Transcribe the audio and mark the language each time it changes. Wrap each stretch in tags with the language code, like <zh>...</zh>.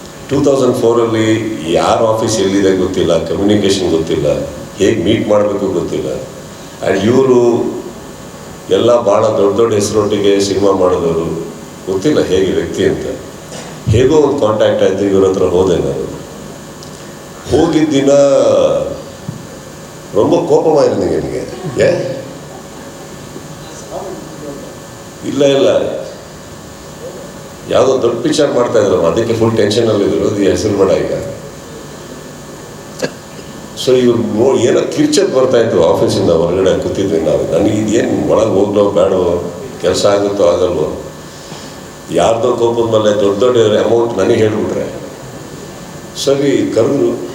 <kn>2004 ಯಾರ ಆಫೀಸ್ ಎಲ್ಲಿದೆ ಗೊತ್ತಿಲ್ಲ, ಕಮ್ಯುನಿಕೇಷನ್ ಗೊತ್ತಿಲ್ಲ, ಹೇಗೆ ಮೀಟ್ ಮಾಡಬೇಕು ಗೊತ್ತಿಲ್ಲ. ಆ್ಯಂಡ್ ಇವರು ಎಲ್ಲ ಭಾಳ ದೊಡ್ಡ ಹೆಸರೊಟ್ಟಿಗೆ ಸಿನಿಮಾ ಮಾಡಿದವರು, ಗೊತ್ತಿಲ್ಲ ಹೇಗೆ ವ್ಯಕ್ತಿ ಅಂತ. ಹೇಗೋ ಒಂದು ಕಾಂಟ್ಯಾಕ್ಟ್ ಆಯಿತು, ಇವ್ರ ಹತ್ರ ಹೋದೆ ನಾನು. ಹೋಗಿದ್ದ ದಿನ</kn> <ta>ரொம்ப கோபமாயிருந்தீங்க நீங்கள்.</ta> <kn>ಇಲ್ಲ ಯಾವುದೋ ದೊಡ್ಡ ಪಿಕ್ಚರ್ ಮಾಡ್ತಾ ಇದ್ರು, ಅದಕ್ಕೆ ಫುಲ್ ಟೆನ್ಷನಲ್ಲಿದ್ರು. ಅದು ಹೆಸರು ಬೇಡ ಈಗ. ಸೊ ಇವ್ರು ಏನೋ ಕಿರ್ಚಕ್ಕೆ ಬರ್ತಾಯಿತ್ತು ಆಫೀಸಿಂದ ಹೊರಗಡೆ ಕೂತಿದ್ವಿ ನಾವು. ನನಗೆ ಇದೇನು ಒಳಗೆ ಹೋಗ್ಲೋ ಬೇಡವೋ, ಕೆಲಸ ಆಗುತ್ತೋ ಆಗಲ್ವೋ, ಯಾರ್ದೋ ಕೋಪದ ಮೇಲೆ ದೊಡ್ಡ ಅಮೌಂಟ್ ನನಗೆ ಹೇಳ್ಬಿಟ್ರೆ ಸರಿ ಕರೆದ್ರು.</kn>